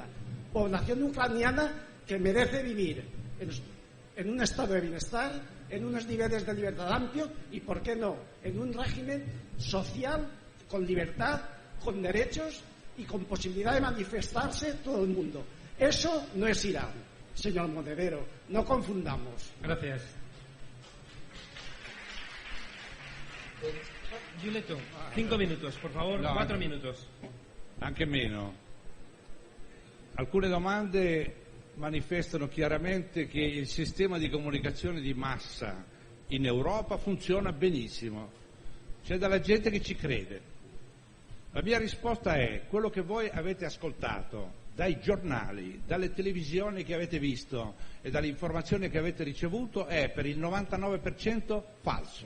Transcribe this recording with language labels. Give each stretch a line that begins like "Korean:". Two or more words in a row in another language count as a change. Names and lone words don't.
Spanish: Población ucraniana que merece vivir en un estado de bienestar, en unos niveles de libertad amplio y, ¿por qué no?, en un régimen social con libertad, con derechos y con posibilidad de manifestarse todo el mundo. Eso no es Irán, señor Monedero, no confundamos. Gracias. Giulietto, 5 minutos, por favor, no, 4 minutos.
Italian: Anche meno. Alcune domande manifestano chiaramente che il sistema di comunicazione di massa in Europa funziona benissimo. C'è della gente che ci crede. La mia risposta è: quello che voi avete ascoltato dai giornali, dalle televisioni che avete visto e dalle informazioni che avete ricevuto è per il 99% falso.